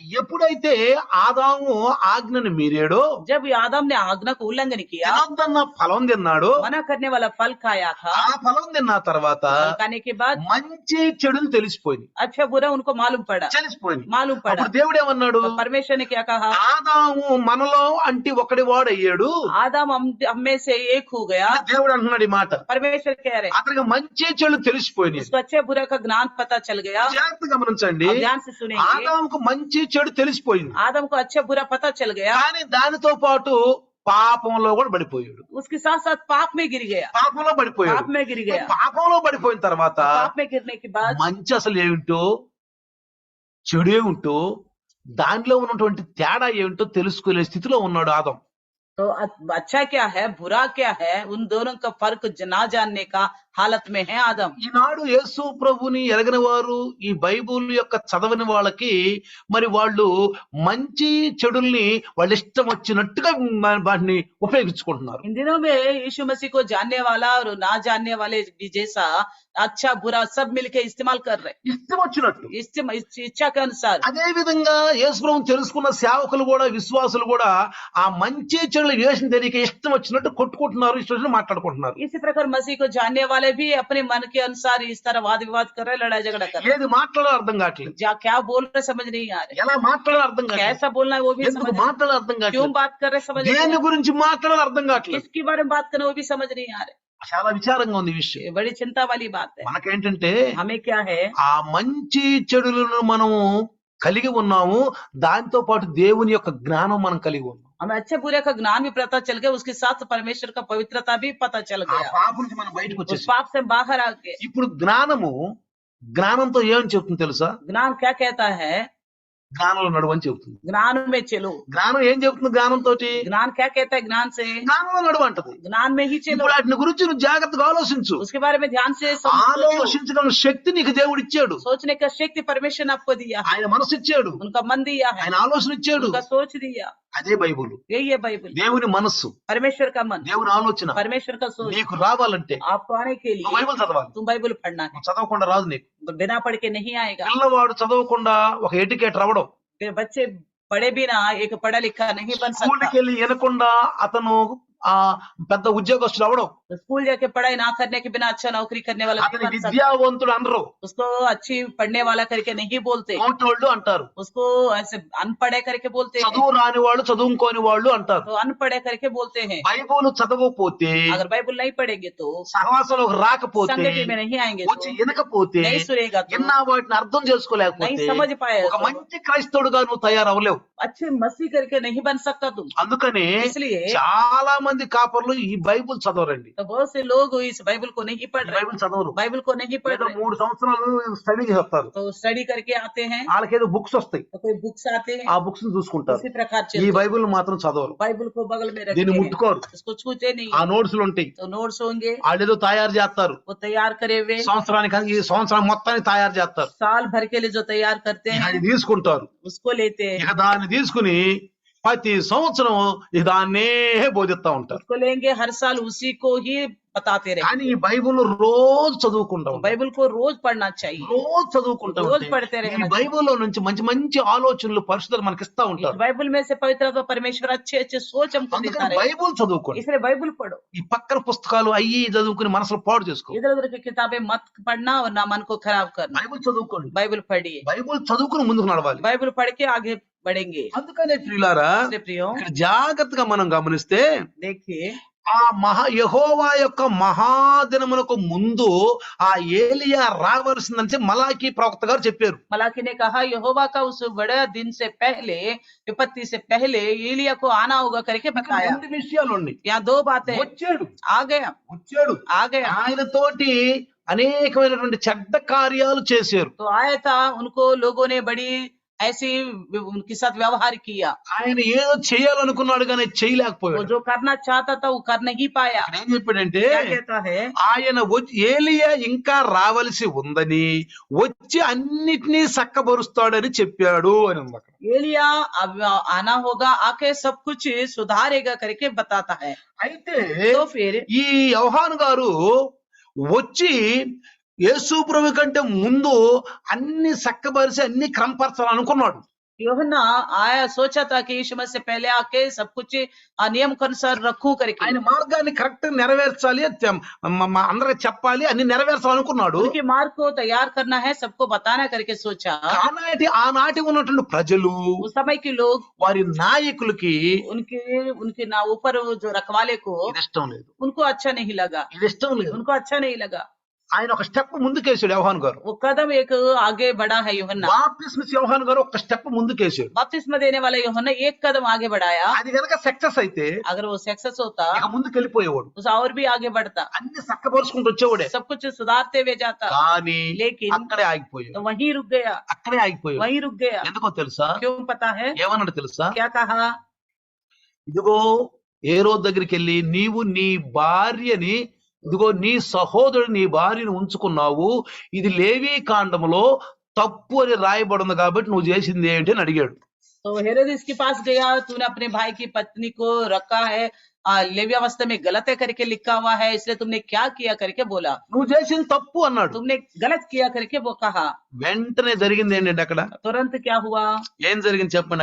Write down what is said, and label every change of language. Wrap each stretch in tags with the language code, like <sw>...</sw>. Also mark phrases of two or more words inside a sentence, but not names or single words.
<te>ఎప్పుడైతే ఆదాము ఆజ్ఞను మీరాడో,</te> <hi>जब आदम ने आज्ञा को उल्लंघन किया,</hi> <te>తినొద్దన్న ఫలం తిన్నాడు,</te> <hi>मना करने वाला फल खाया था,</hi> <te>ఆ ఫలం తిన్న తర్వాత</te> <hi>फल खाने के बाद</hi> <te>మంచి చెడులు తెలిసిపోయింది,</te> <hi>अच्छा बुरा उनको मालूम पड़ा।</hi> <te>తెలిసిపోయింది.</te> <hi>मालूम पड़ा</hi> <te>అప్పుడు దేవుడు ఏమన్నాడు?</te> <hi>तो परमेश्वर ने क्या कहा?</hi> <te>ఆదాము మనలో అంటి ఒకడి వాడయ్యాడు.</te> <hi>आदम हम में से एक हो गया।</hi> <te>దేవుడు అంటున్నాడు ఈ మాట.</te> <hi>परमेश्वर कह रहे</hi> <te>అతనికి మంచి చెడు తెలిసిపోయినాయి.</te> <hi>उसको अच्छे बुरा का ज्ञान पता चल गया।</hi> <te>జాగ్రత్తగా గమనించండి,</te> <hi>अब ध्यान से सुनेंगे।</hi> <te>ఆదాముకు మంచి చెడు తెలిసిపోయింది,</te> <hi>आदम को अच्छे बुरा पता चल गया,</hi> <te>కానీ దానితో పాటు పాపంలో కూడా పడిపోయాడు.</te> <hi>उसके साथ साथ पाप में गिर गया।</hi> <te>పాపంలో పడిపోయాడు.</te> <hi>पाप में गिर गया।</hi> <te>పాపంలో పడిపోయిన తర్వాత</te> <hi>पाप में गिरने के बाद</hi> <te>మంచి అసలు ఏమిటో చెడు ఏమిటో దానిలో ఉన్నటువంటి తేడా ఏమిటో తెలుసుకునే స్థితిలో ఉన్నాడు ఆదం.</te> <hi>तो अच्छा क्या है बुरा क्या है, उन दोनों का फर्क ना जानने का हालत में है आदम।</hi> <te>ఈనాడు యేసు ప్రభుని ఎరగని వారు ఈ బైబుల్ యొక్క చదవని వాళ్ళకి మరి వాళ్ళు మంచి చెడుల్ని వాళ్ళ ఇష్టం వచ్చినట్టుగా వాటిని ఉపయోగించుకుంటున్నారు.</te> <hi>इन दिनों में यीशु मसीह को जानने वाला और ना जानने वाले भी जैसा अच्छा बुरा सब मिलके इस्तेमाल कर रहे,</hi> <te>ఇష్టం వచ్చినట్టు.</te> <hi>इच्छा के अनुसार।</hi> <te>అదే విధంగా యేసు ప్రభువుని తెలుసుకున్న సేవకులు కూడా విశ్వాసులు కూడా ఆ మంచి చెడుల వేషం తెలియక ఇష్టం వచ్చినట్టు కొట్టుకుంటున్నారు, ఇష్టం వచ్చినట్టు మాట్లాడుకుంటున్నారు.</te> <hi>इसी प्रकार मसीह को जानने वाले भी अपने मन के अनुसार इस तरह वाद विवाद कर रहे, लड़ाई झगड़ा कर रहे,</hi> <te>ఏది మాట్లాడాలో అర్థం కావట్లేదు,</te> <hi>क्या बोल रहे समझ नहीं आ रहे,</hi> <te>ఎలా మాట్లాడాలో అర్థం కావట్లేదు,</te> <hi>कैसा बोलना है वो भी</hi> <te>ఎందుకు</te> <hi>समझ,</hi> <te>మాట్లాడాలో అర్థం</te> <hi>क्यों</hi> <te>కావట్లేదు,</te> <hi>बात कर रहे समझ नहीं आ</hi> <te>దేని గురించి మాట్లాడాలో అర్థం</te> <hi>रहे,</hi> <te>కావట్లేదు.</te> <hi>किसके बारे में बात करना वो भी समझ नहीं आ रहे।</hi> <te>చాలా విచారంగా ఉంది ఈ విషయం.</te> <hi>ये बड़ी चिंता वाली बात है।</hi> <te>మనకేంటంటే</te> <hi>हमें क्या है,</hi> <te>ఆ మంచి చెడులను మనము కలిగి ఉన్నాము, దాంతో పాటు దేవుని యొక్క జ్ఞానం మనం కలిగి ఉన్నాం.</te> <hi>हमें अच्छे बुरे का ज्ञान भी पता चल गया, उसके साथ परमेश्वर का पवित्रता भी पता चल</hi> <te>ఆ</te> <hi>गया,</hi> <te>పాప నుంచి మనం బయటకు</te> <hi>उस</hi> <te>వచ్చేసాం.</te> <hi>पाप से बाहर आ गए।</hi> <te>ఇప్పుడు జ్ఞానంతో ఏమని చెప్తుంది తెలుసా?</te> <hi>ज्ञान क्या कहता है,</hi> <te>జ్ఞానంలో నడువు అని చెబుతుంది.</te> <hi>ज्ञान में चलो।</hi> <te>జ్ఞానం ఏం చెబుతుంది? జ్ఞానంతో</te> <hi>ज्ञान क्या कहता है, ज्ञान से,</hi> <te>జ్ఞానంలో నడువు అంటది.</te> <hi>ज्ञान में ही चलो,</hi> <te>ఇప్పుడు వాటిని గురించి నువ్వు జాగ్రత్తగా ఆలోచించు.</te> <hi>उसके बारे में ध्यान से सोचो।</hi> <te>ఆలోచించగల శక్తి నీకు దేవుడు ఇచ్చాడు.</te> <hi>सोचने का शक्ति परमेश्वर ने आपको दिया,</hi> <te>ఆయన మనసు ఇచ్చాడు,</te> <hi>उनका मन दिया है,</hi> <te>ఆయన ఆలోచన ఇచ్చాడు.</te> <hi>उनका सोच दिया।</hi> <te>అదే బైబుల్.</te> <hi>यही है बाइबल,</hi> <te>దేవుని మనస్సు,</te> <hi>परमेश्वर का मन,</hi> <te>దేవుని ఆలోచన</te> <hi>परमेश्वर का सोच</hi> <te>నీకు రావాలంటే</te> <hi>आपको आने के</hi> <te>నువ్వు</te> <hi>लिए</hi> <te>బైబిల్ చదవాలి.</te> <hi>तुम बाइबल पढ़ना है,</hi> <te>నువ్వు చదవకుండా రాదు నీకు.</te> <hi>तो बिना पढ़ के नहीं आएगा।</hi> <te>పిల్లవాడు చదవకుండా ఒక ఎడ్యుకేటర్ అవ్వడం,</te> <hi>फिर बच्चे पढ़े बिना एक पढ़ा लिखा नहीं बन</hi> <te>స్కూల్కి</te> <hi>सकता,</hi> <te>వెళ్ళి వినకుండా అతను ఆ పెద్ద ఉద్యోగస్తుడు అవ్వడం,</te> <hi>तो स्कूल जाके पढ़ाई ना करने के बिना अच्छा नौकरी करने वाला नहीं</hi> <te>అతని</te> <hi>बन सकता,</hi> <te>విద్యావంతుడు అనరు,</te> <hi>उसको अच्छी पढ़ने वाला करके नहीं बोलते,</hi> <te>నోటోళ్ళు అంటారు.</te> <hi>उसको ऐसे अनपढ़े करके बोलते हैं,</hi> <te>చదువు రాని వాళ్ళు చదువుకోని వాళ్ళు అంటారు.</te> <hi>तो अनपढ़े करके बोलते हैं।</hi> <te>బైబుల్ చదవకపోతే,</te> <hi>अगर बाइबल नहीं पढ़ेंगे तो,</hi> <te>సహవాసంలోకి రాకపోతే,</te> <hi>संगति में नहीं आएंगे</hi> <te>వచ్చి</te> <hi>तो,</hi> <te>వినకపోతే,</te> <hi>नहीं सुनेगा तो,</hi> <te>ఎన్నా వాటిని అర్థం</te> <hi>नहीं</hi> <te>చేసుకోలేకపోతే</te> <hi>समझ पाएगा</hi> <te>ఒక</te> <hi>तो,</hi> <te>మంచి క్రైస్తవుడుగా నువ్వు తయారవ్వలేవు.</te> <hi>अच्छे मसीह करके नहीं बन सकता तुम।</hi> <te>అందుకని</te> <hi>इसलिए</hi> <te>చాలా మంది కాపర్లు ఈ బైబుల్ చదవరండి.</te> <hi>तो बहुत से लोग इस बाइबल को नहीं पढ़ रहे,</hi> <te>బైబుల్ చదవరు.</te> <hi>बाइबल को नहीं पढ़</hi> <te>ఏదో</te> <hi>रहे,</hi> <te>3 సంవత్సరాలు స్టడీ చేస్తారు.</te> <hi>तो स्टडी करके आते हैं,</hi> <te>వాళ్ళకేదో బుక్స్ వస్తాయి,</te> <hi>तो कोई बुक्स आते हैं,</hi> <te>ఆ బుక్స్ చూసుకుంటారు.</te> <hi>इसी प्रकार</hi> <te>ఈ</te> <hi>चलते,</hi> <te>బైబుల్ మాత్రం చదవరు.</te> <hi>बाइबल को बगल में रखते</hi> <te>దీన్ని</te> <hi>हैं,</hi> <te>ముట్టుకోరు.</te> <hi>इसको छूते नहीं,</hi> <te>ఆ నోట్స్లు ఉంటాయి,</te> <hi>तो नोट्स होंगे,</hi> <te>వాళ్ళేదో తయారు చేస్తారు.</te> <hi>वो तैयार करे हुए</hi> <te>ఈ సంవత్సరం మొత్తాన్ని తయారు చేస్తారు.</te> <hi>साल भर के लिए जो तैयार करते</hi> <te>ఇక</te> <hi>हैं</hi> <te>అది తీసుకుంటారు.</te> <hi>उसको लेते हैं,</hi> <te>ఇక దాన్ని తీసుకుని ప్రతి సంవత్సరం ఇక దాన్నే బోధిస్తా ఉంటారు.</te> <hi>उसको लेंगे, हर साल उसी को ही बताते रहे।</hi> <te>కానీ ఈ బైబుల్ రోజు చదువుకుంటా</te> <hi>तो</hi> <te>ఉంటారు.</te> <hi>बाइबल को रोज पढ़ना चाहिए,</hi> <te>రోజు చదువుకుంటా</te> <hi>रोज</hi> <te>ఉంటే</te> <hi>पढ़ते</hi> <te>ఈ</te> <hi>रहना चाहिए।</hi> <te>బైబిల్లో నుంచి మంచి మంచి ఆలోచనలు పరిశుద్ధులు మనకి ఇస్తా</te> <hi>इस</hi> <te>ఉంటారు.</te> <hi>बाइबल में से पवित्र परमेश्वर अच्छे अच्छे सोच हमको देता</hi> <te>అందుకని</te> <hi>रहे,</hi> <te>బైబుల్ చదువుకోండి.</te> <hi>इसलिए बाइबल पढ़ो।</hi> <te>ఈ పక్కన పుస్తకాలు అయ్యి చదువుకుని మనసులో పాడు చేసుకో.</te> <hi>इधर उधर की किताबें मत पढ़ना और ना मन को खराब करना,</hi> <te>బైబుల్ చదువుకోండి.</te> <hi>बाइबल पढ़िए,</hi> <te>బైబుల్ చదువుకుని ముందుకు నడవాలి.</te> <hi>बाइबल पढ़ के आगे बढ़ेंगे।</hi> <te>అందుకనే ప్రియులారా,</te> <hi>इसलिए प्रियो</hi> <te>ఇక్కడ జాగ్రత్తగా మనం గమనిస్తే</te> <hi>देखिए,</hi> <te>ఆ యెహోవా యొక్క మహాదినమునకు ముందు ఆ ఏలియా రావలసిందని మలాకి ప్రవక్త గారు చెప్పారు.</te> <hi>मलाकी ने कहा यहोवा का उस बड़े दिन से पहले, विपत्ति से पहले एलिया को आना होगा करके बताया।</hi> <te>2 విషయాలు ఉన్నాయి.</te> <hi>यहाँ 2 बातें,</hi> <te>వచ్చాడు</te> <hi>आ गया, आ गया,</hi> <te>ఆయన తోటి అనేకమైనటువంటి చెడ్డ కార్యాలు చేశారు.</te> <hi>तो आया था, उनको लोगों ने बड़ी ऐसी उनके साथ व्यवहार किया,</hi> <te>ఆయన ఏదో చేయాలనుకున్నాడు కానీ</te> <hi>वो</hi> <te>చేయలేకపోయాడు.</te> <hi>जो करना चाहता था वो कर नहीं पाया।</hi> <te>ఆయన ఏం చెప్పాడంటే,</te> <hi>क्या कहता है,</hi> <te>ఆయన ఏలియా ఇంకా రావలసి ఉందని వచ్చి అన్నిటినీ చక్కబరుస్తాడని చెప్పాడు అని ఉంది అక్కడ.</te> <hi>एलिया अब आना होगा, आके सब कुछ सुधारेगा करके बताता है।</hi> <te>అయితే</te> <hi>तो फिर</hi> <te>ఈ యోహాను గారు వచ్చి యేసు ప్రభు కంటే ముందు అన్ని చక్కబరిచి అన్ని క్రమపరచాలనుకున్నాడు.</te> <hi>యోహన్నా आया, सोचा था कि यीशु मसीह से पहले आके सब कुछ नियम के अनुसार रखूं करके,</hi> <te>ఆయన మార్గాన్ని కరెక్ట్ నెరవేర్చాలి, అందరికి చెప్పాలి, అన్ని నెరవేర్చాలనుకున్నాడు.</te> <hi>उनके मार्ग को तैयार करना है, सबको बताना करके सोचा।</hi> <te>ఆనాటి ఉన్నటువంటి ప్రజలు,</te> <hi>उस समय के लोग,</hi> <te>వారి నాయకులకి</te> <hi>उनके ना ऊपर जो रखवाले को,</hi> <te>ఇది ఇష్టం లేదు,</te> <hi>उनको अच्छा नहीं लगा,</hi> <te>ఇది ఇష్టం లేదు.</te> <hi>उनको अच्छा नहीं लगा।</hi> <te>ఆయన ఒక స్టెప్ ముందుకేసాడు యోహాను గారు.</te> <hi>वो कदम एक आगे बढ़ा है यूहन्ना,</hi> <te>బాప్తిస్మ యోహాను గారు ఒక స్టెప్ ముందుకేసాడు.</te> <hi>बपतिस्मा देने वाला यूहन्ना एक कदम आगे बढ़ाया।</hi> <te>అది కనుక సక్సెస్ అయితే</te> <hi>अगर वो सक्सेस होता</hi> <te>ఇక ముందుకు వెళ్ళిపోయేవాడు,</te> <hi>उस और भी आगे बढ़ता,</hi> <te>అన్ని చక్కపరుచుకుంటూ వచ్చేవాడే.</te> <hi>सब कुछ सुधारते हुए जाता,</hi> <te>కానీ</te> <hi>लेकिन</hi> <te>అక్కడే ఆగిపోయాడు.</te> <hi>तो वहीं रुक गया,</hi> <te>అక్కడే ఆగిపోయాడు.</te> <hi>वहीं रुक गया।</hi> <te>ఎందుకో తెలుసా?</te> <hi>क्यों पता है,</hi> <te>ఏమన్నాడు తెలుసా?</te> <hi>क्या कहा,</hi> <te>ఇదిగో హేరోదు దగ్గరికి వెళ్ళి నీవు నీ భార్యని ఇదిగో నీ సహోదరుడు నీ భార్యను ఉంచుకున్నావు, ఇది లేవీ కాండములో తప్పు అని రాయబడింది కాబట్టి నువ్వు చేసింది ఏంటి అని అడిగాడు.</te> <hi>तो हेरोदिस के पास गया, तूने अपने भाई की पत्नी को रखा है, लेवी अवस्था में गलत है करके लिखा हुआ है, इसलिए तुमने क्या किया करके बोला,</hi> <te>నువ్వు చేసింది తప్పు అన్నాడు.</te> <hi>तुमने गलत किया करके वो कहा।</hi> <te>వెంటనే జరిగింది ఏంటంటే అక్కడ</te> <hi>तुरंत क्या हुआ,</hi> <te>ఏం జరిగింది చెప్పండి.</te>